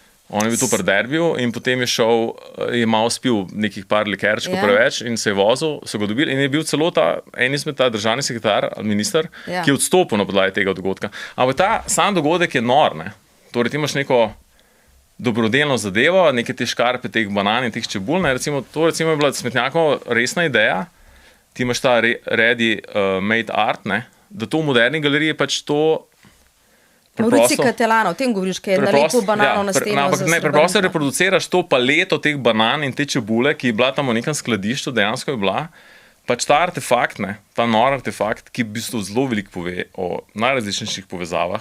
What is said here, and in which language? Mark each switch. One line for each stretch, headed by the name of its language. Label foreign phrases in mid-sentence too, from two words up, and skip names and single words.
Slovenian: On je bil tu pri derbiju in potem je šel, je malo spil nekih par likerčkov preveč in se je vozil, so ga dobili in je bil celo en izmed ta državni sekretar, minister, ki je odstopil na podlagi tega dogodka. Ampak ta sam dogodek je nor, ne. Torej, ti imaš neko dobrodelno zadevo, neke te škarpe, teh banan in teh čebul, ne. To recimo je bila Smetnjakova resna ideja, ti imaš ta
English: ready made art,
Slovenian: ne, da to v moderni galeriji pač to Maurici Catalano, o tem govoriš, ki je nalepil banano na steno. Ampak ne, preprosto reproduciraš to paleto teh banan in te čebule, ki je bila tam v nekem skladišču, dejansko je bila, pač ta artefakt, ne, ta nor artefakt, ki v bistvu zelo veliko pove o najrazličnejših povezavah.